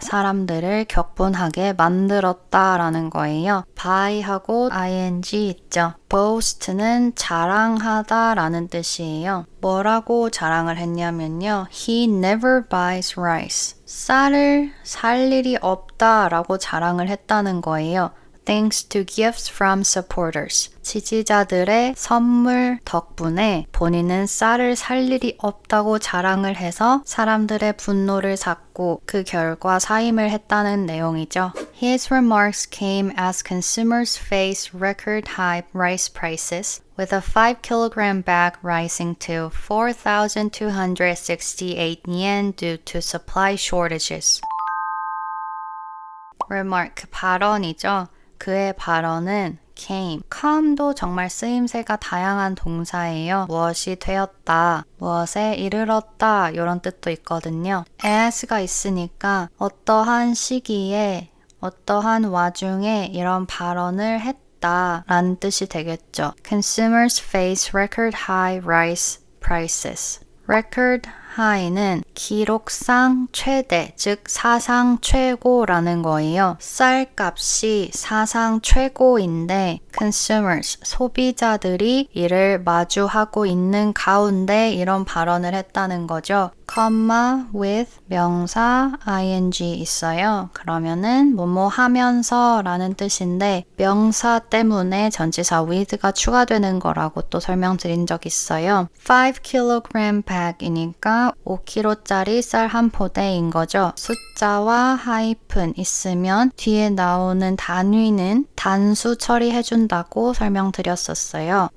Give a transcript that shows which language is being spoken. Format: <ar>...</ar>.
<ko>사람들을 격분하게 만들었다라는 거예요. by하고 ing 있죠. boast는 자랑하다라는 뜻이에요. 뭐라고 자랑을 했냐면요.</ko> <en>He never buys rice.</en> <ko>쌀을 살 일이 없다라고 자랑을 했다는 거예요.</ko> <en>Thanks to gifts from supporters.</en> <ko>지지자들의 선물 덕분에 본인은 쌀을 살 일이 없다고 자랑을 해서 사람들의 분노를 샀고 그 결과 사임을 했다는 내용이죠.</ko> <en>His remarks came as consumers face record high rice prices, with a 5-kilogram bag rising to 4,268 yen due to supply shortages.</en> <ko>Remark, 발언이죠. 그의 발언은 come도 정말 쓰임새가 다양한 동사예요. 무엇이 되었다, 무엇에 이르렀다 이런 뜻도 있거든요. as가 있으니까 어떠한 시기에, 어떠한 와중에 이런 발언을 했다 라는 뜻이 되겠죠.</ko> <en>Consumers face record high rice prices. record high</en> <ko>는 기록상 최대, 즉 사상 최고라는 거예요. 쌀값이 사상 최고인데 consumers, 소비자들이 이를 마주하고 있는 가운데 이런 발언을 했다는 거죠. comma with 명사 ing 있어요. 그러면은 뭐뭐 하면서 라는 뜻인데 명사 때문에 전치사 with가 추가되는 거라고 또 설명드린 적 있어요.</ko> <en>5kg bag</en> <ko>이니까 5kg짜리 쌀 한 포대인 거죠. 숫자와 하이픈 있으면 뒤에 나오는 단위는 단수 처리해준다고 설명드렸었어요.</ko>